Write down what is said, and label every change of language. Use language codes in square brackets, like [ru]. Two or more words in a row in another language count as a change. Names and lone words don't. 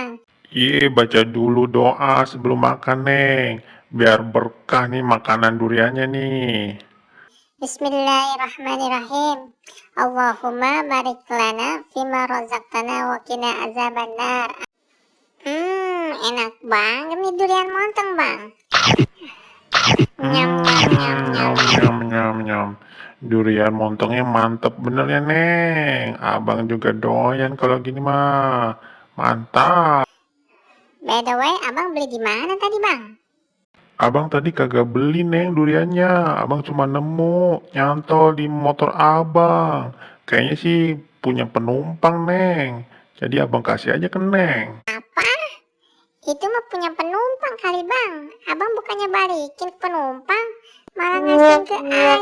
[id] Iya, baca dulu doa sebelum makan neng, biar berkah nih makanan duriannya nih. [ar] بسم الله الرحمن الرحيم. اللهم بارك لنا فيما رزقتنا وقنا عذاب النار. [id] Enak banget nih durian montong, Bang. Nyam nyam nyam nyam. Nyam nyam nyam. Durian montongnya mantep bener ya neng. Abang juga doyan kalau gini mah. Mantap. [en] By the way, [id] Abang beli di mana tadi, Bang? Abang tadi kagak beli neng duriannya. Abang cuma nemu nyantol di motor abang. Kayaknya sih punya penumpang neng. Jadi abang kasih aja ke neng. Apa? Itu mah punya penumpang kali, Bang. Abang bukannya balikin penumpang, malah ngasih ke Ai.